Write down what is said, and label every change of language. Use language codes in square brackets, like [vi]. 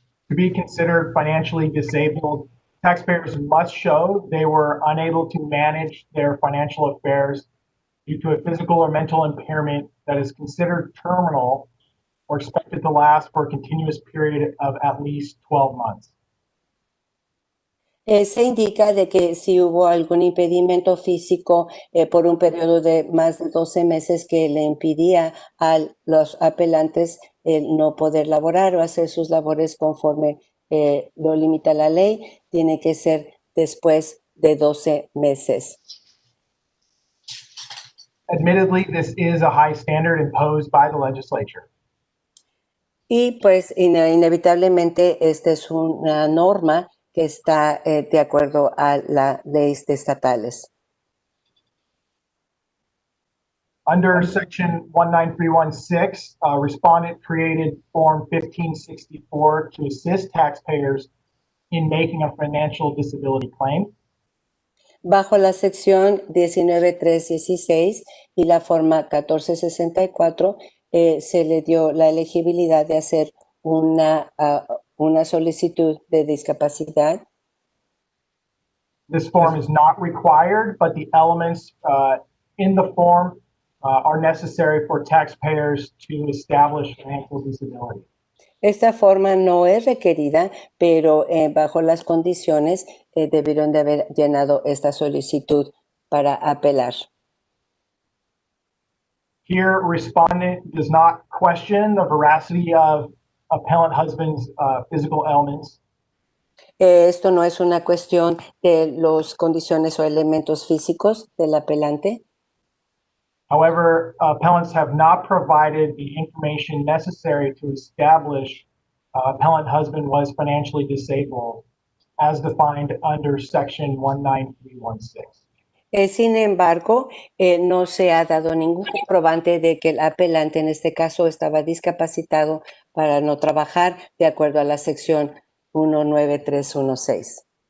[en] To be considered financially disabled, taxpayers must show they were unable to manage their financial affairs due to a physical or mental impairment that is considered terminal or expected to last for a continuous period of at least 12 months. [es] Se indica de que si hubo algún impedimento físico por un periodo de más de 12 meses que le impidía a los apelantes no poder laborar o hacer sus labores conforme lo limita la ley, tiene que ser después de 12 meses. [en] Admittedly, this is a high standard imposed by the legislature. [es] Y pues inevitablemente esta es una norma que está de acuerdo a las leyes estatales. [en] Under Section 19316, respondent created Form 1564 to assist taxpayers in making a financial disability claim. [es] Bajo la sección 19316 y la forma 1464, se le dio la elegibilidad de hacer una solicitud de discapacidad. [en] This form is not required, but the elements in the form are necessary for taxpayers to establish financial disability. [es] Esta forma no es requerida, pero bajo las condiciones debieron de haber llenado esta solicitud para apelar. [en] Here, respondent does not question the veracity of appellant husband's physical ailments. [es] Esto no es una cuestión de las condiciones o elementos físicos del apelante. [en] However, appellants have not provided the information necessary to establish appellant husband was financially disabled as defined under Section 19316. [es] Sin embargo, no se ha dado ningún comprobante de que el apelante en este caso estaba discapacitado para no trabajar de acuerdo a la sección 19316.